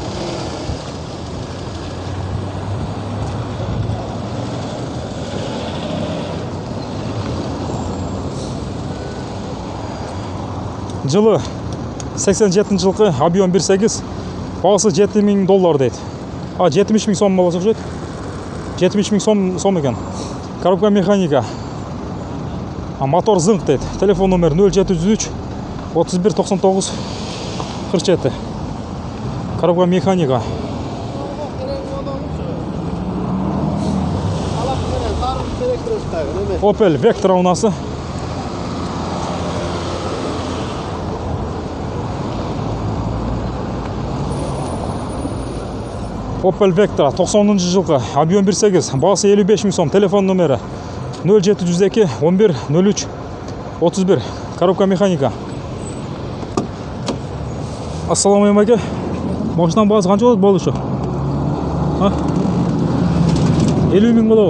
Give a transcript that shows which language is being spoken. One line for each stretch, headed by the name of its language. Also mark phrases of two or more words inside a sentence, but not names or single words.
Kazakh: Жылы 87 жылғы объем 1.8, бағасы $70.000 дейді. 70.000 сом болса жүреді. 70.000 сом екен.
Russian: Коробка механика. Мотор зыңқ дейді. Телефон номер 0703 31 99 47. Коробка механика. Opel Vectra унасы.
Kazakh: Opel Vectra 90 жылғы, объем 1.8, бағасы 55.000 сом, телефон номері 0702 11 03 31,
Russian: коробка механика.
Arabic: السلام عليكم.
Kazakh: Машинаның бағасы қанша болады болушы? 50.000 болады.